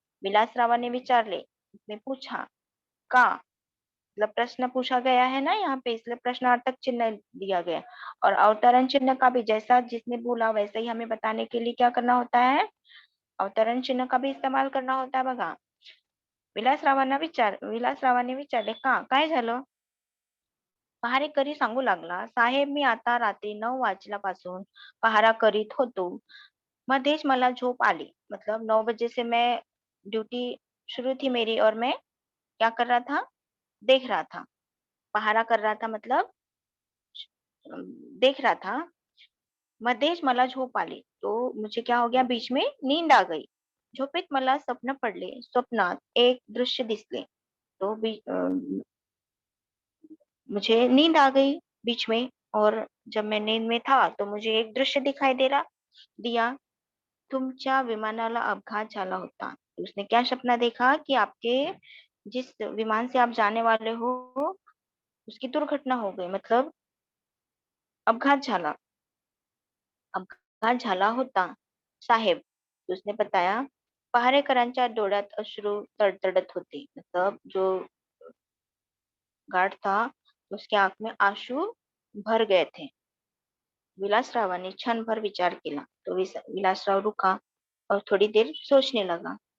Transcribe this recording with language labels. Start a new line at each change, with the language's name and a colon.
Marathi: विलासरावाने विचारले,
Hindi: उसने पूछा, का मतलब प्रश्न पूछा गया है ना यहाँ पे, इसलिए प्रश्नार्थक चिन्ह दिया गया। और अवतरण चिन्ह का भी जैसा जिसने बोला वैसे ही हमें बताने के लिए क्या करना होता है, अवतरण चिन्ह का भी इस्तेमाल करना होता है बघा।
Marathi: विलासरावाने विचारले, का, काय झालं। पहारेकरी सांगू लागला, साहेब मी आता रात्री 9 वाजल्यापासून पहारा करीत होतो। मध्येच मला झोप आली।
Hindi: मतलब 9 बजे से मैं ड्यूटी शुरू थी मेरी, और मैं क्या कर रहा था, देख रहा था, पहारा कर रहा था मतलब देख रहा था।
Marathi: मध्येच मला झोप आली,
Hindi: तो मुझे क्या हो गया, बीच में नींद आ गई।
Marathi: झोपेत मला स्वप्न पडले, स्वप्नात एक दृश्य दिसले।
Hindi: तो मुझे नींद आ गई बीच में, और जब मैं नींद में था तो मुझे एक दृश्य दिखाई दिया,
Marathi: तुमच्या विमानाला अपघात झाला होता।
Hindi: तो उसने क्या सपना देखा कि आपके जिस विमान से आप जाने वाले हो, उसकी दुर्घटना हो गई, मतलब
Marathi: अपघात झाला। अपघात झाला होता साहेब।
Hindi: तो उसने बताया,
Marathi: पहारेकरांच्या डोळ्यात अश्रू तडतडत होते।
Hindi: मतलब जो गार्ड था, उसके आंख में आंसू भर गए थे।
Marathi: विलासरावाने क्षण भर विचार केला।
Hindi: तो विलासराव रुका और थोड़ी देर सोचने लगा।